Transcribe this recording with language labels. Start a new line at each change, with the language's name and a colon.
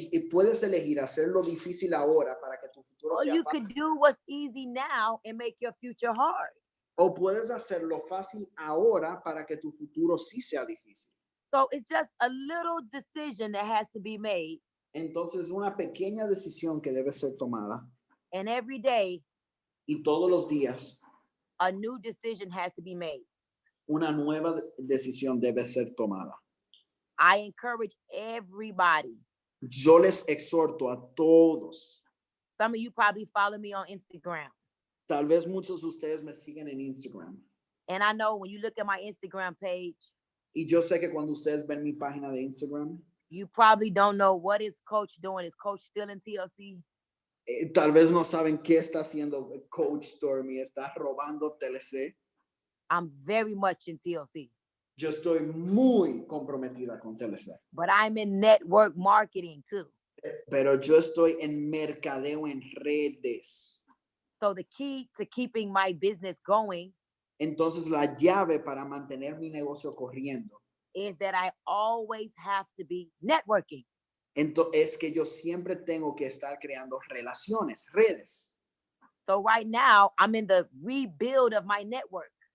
Spanish: Puedes elegir hacerlo difícil ahora para que tu futuro
English: or
Spanish: sea
English: you
Spanish: fácil.
English: could do what's easy now and make your future hard.
Spanish: O puedes hacerlo fácil ahora para que tu futuro sí sea difícil.
English: So it's just a little decision that has to be made.
Spanish: Entonces, una pequeña decisión que debe ser tomada.
English: And every day,
Spanish: Y todos los días,
English: a new decision has to be made.
Spanish: una nueva decisión debe ser tomada.
English: I encourage everybody.
Spanish: Yo les exhorto a todos.
English: Some of you probably follow me on Instagram.
Spanish: Tal vez muchos de ustedes me siguen en Instagram.
English: And I know when you look at my Instagram page,
Spanish: Y yo sé que cuando ustedes ven mi página de Instagram,
English: you probably don't know what is Coach doing. Is Coach still in TLC?
Spanish: Tal vez no saben qué está haciendo Coach Stormy. Está robando TLC.
English: I'm very much in TLC.
Spanish: Yo estoy muy comprometida con TLC.
English: But I'm in network marketing too.
Spanish: Pero yo estoy en mercadeo en redes.
English: So the key to keeping my business going
Spanish: Entonces la llave para mantener mi negocio corriendo
English: is that I always have to be networking.
Spanish: es que yo siempre tengo que estar creando relaciones, redes.
English: So right now, I'm in the rebuild of my network.